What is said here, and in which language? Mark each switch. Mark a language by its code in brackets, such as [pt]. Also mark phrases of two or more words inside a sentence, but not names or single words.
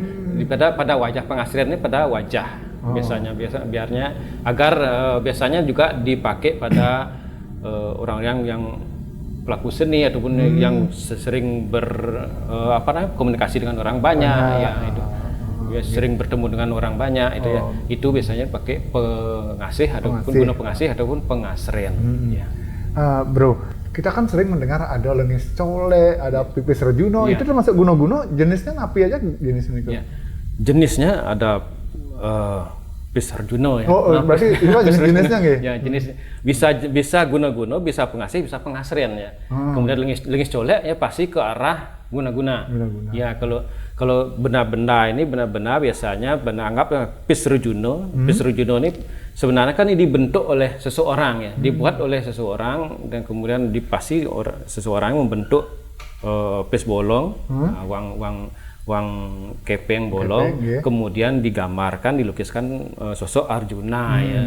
[id] Pada wajah pengasrian ini pada wajah biasanya agar biasanya juga dipakai pada orang yang pelaku seni ataupun yang sering komunikasi dengan orang banyak ya itu sering bertemu dengan orang banyak itu ya itu biasanya pakai pengasih ataupun guna pengasih ataupun pengasrian ya. Bro, kita kan sering mendengar ada lengis colek, ada pipis rejuno, itu termasuk guno-guno, jenisnya apa aja jenisnya itu? Ya. Jenisnya ada Pisarjuno ya. Berarti itu jenis-jenisnya nggih? Ya, jenis bisa guna-guna, bisa pengasih, bisa pengasrian ya. Kemudian lengis colek ya pasti ke arah guna-guna. Ya, kalau benda-benda ini benda-benda biasanya anggap Pisarjuno. Pisarjuno ini sebenarnya kan ini dibentuk oleh seseorang ya, dibuat oleh seseorang dan kemudian seseorang membentuk pis bolong, uang kepeng bolong, kemudian digambarkan, dilukiskan sosok Arjuna ya.